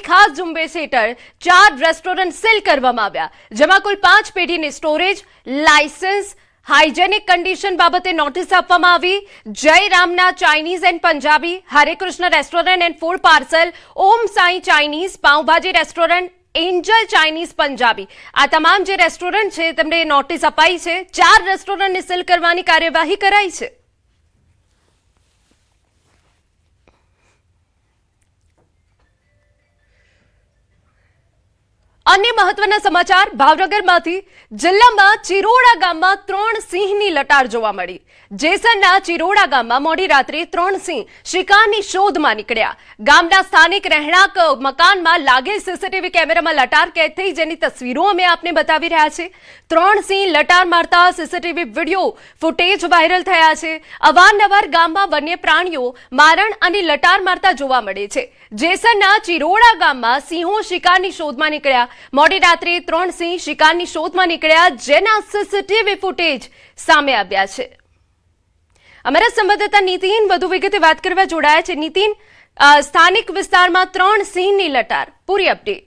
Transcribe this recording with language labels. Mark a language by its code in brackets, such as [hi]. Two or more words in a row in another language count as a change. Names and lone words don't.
[gu] ખાસ ઝુંબેશ હેઠળ 4 રેસ્ટોરન્ટ સીલ કરવામાં આવ્યા જેમાં કુલ 5 પેઢીને [en] storage license hygienic condition [gu] બાબતે નોટિસ આપવામાં આવી જય રામના ચાઇનીઝ એન્ડ પંજાબી હરે કૃષ્ણ રેસ્ટોરન્ટ એન્ડ ફૂડ પાર્સલ ઓમ સાઈ ચાઇનીઝ પાઉંભાજી રેસ્ટોરન્ટ એન્જલ ચાઇનીઝ પંજાબી આ તમામ જે રેસ્ટોરન્ટ છે તેમને નોટિસ અપાઈ છે 4 રેસ્ટોરન્ટને સીલ કરવાની કાર્યવાહી કરાઈ છે અન્ય મહત્વના સમાચાર ભાવનગરમાંથી જિલ્લામાં ચિરોડા ગામમાં 3 સિંહની લટાર જોવા મળી જેસરના ચિરોડા ગામમાં મોડી રાત્રે 3 સિંહ શિકારની શોધમાં નીકળ્યા ગામના સ્થાનિક રહેણાંક મકાનમાં લાગેલ સીસીટીવી કેમેરામાં લટાર કેદ થઈ જેની તસવીરો અમે આપને બતાવી રહ્યા છે 3 સિંહ લટાર મારતા [en] CCTV video footage [gu] વાયરલ થયા છે અવારનવાર ગામમાં વન્ય પ્રાણીઓ મારણ અને લટાર મારતા જોવા મળે છે જેસરના चिरोड़ा ગામમાં સિંહો શિકારની શોધમાં નીકળ્યા મોડી રાત્રે 3 સિંહ શિકારની શોધમાં નીકળ્યા જેના [en] CCTV footage [gu] સામે આવ્યા છે અમારા સંવાદદાતા નીતિન વધુ વિગતે વાત કરવા જોડાયા છે નીતિન સ્થાનિક વિસ્તારમાં 3 સિંહની લટાર પૂરી અપડેટ